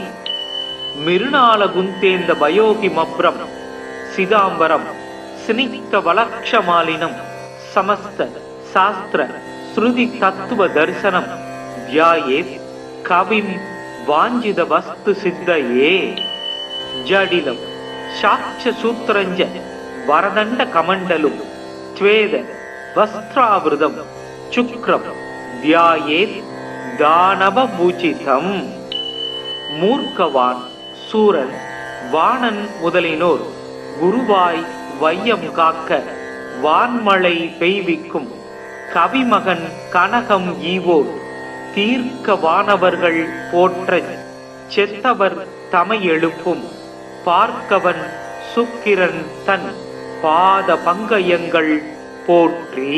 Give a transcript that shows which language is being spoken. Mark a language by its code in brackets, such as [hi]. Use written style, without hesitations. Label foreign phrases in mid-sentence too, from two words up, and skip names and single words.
[sa] मिरुणालगुन्तेन्द वयोगिमभ्रं सिदाम्बरं स्निग्धवलक्षमालिनं समस्त शास्त्र श्रुति तत्व दर्शनं ध्यायेत् कविं वाञ्छित वस्तु सिद्धये. जडिलं साक्ष्य सूत्रञ्च वरदण्ड कमण्डलुं स्वेद वस्त्रावृतं शुक्रं ध्यायेत् दानवपूजितं. [ta] மூர்க்கவான் சூரன் வாணன் முதலினோர் குருவாய் வையம் காக்க வான்மழை பெய்விக்கும் கவிமகன் கனகம் ஈவோர் தீர்க்க வானவர்கள் போற்ற செத்தவர் தமை எழுப்பும் பார்க்கவன் சுக்கிரன் தன் பாத பங்கயங்கள் போற்றி.